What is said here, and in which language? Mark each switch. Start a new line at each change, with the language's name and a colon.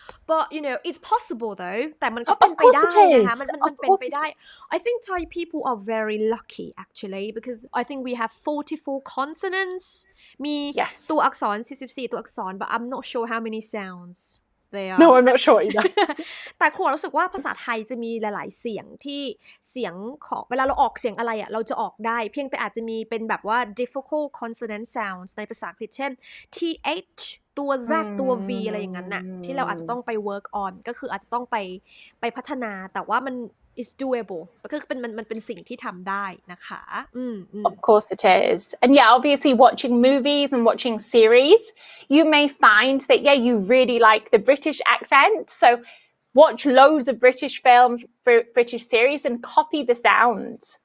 English: But it's possible though
Thai: แต่มันก็เป็นไปได้นะคะมันเป็นไปได้
English: I think Thai people are very lucky actually because I think we have 44 consonants
Thai: มีตัวอักษร44ตัวอักษร
English: but I'm not sure how many sounds they are No, I'm not sure either.
Thai: แต่ครูรู้สึกว่าภาษาไทยจะมีหลายๆเสียงที่เสียงของเวลาเราออกเสียงอะไรเราจะออกได้เพียงแต่อาจจะมีเป็นแบบว่า
English: difficult consonant sounds
Thai: ในภาษาอังกฤษเช่น th ตัว z ตัว v อะไรอย่างนั้นน่ะที่เราอาจจะต้องไป
English: work on
Thai: ก็คืออาจจะต้องไปพัฒนาแต่ว่ามัน
English: is doable
Thai: ก็คือมันเป็นสิ่งที่ทำได้นะคะ
English: Of course it is. And obviously watching movies and watching series, you may find that you really like the British accent. So watch loads of British films, British series and copy the sounds.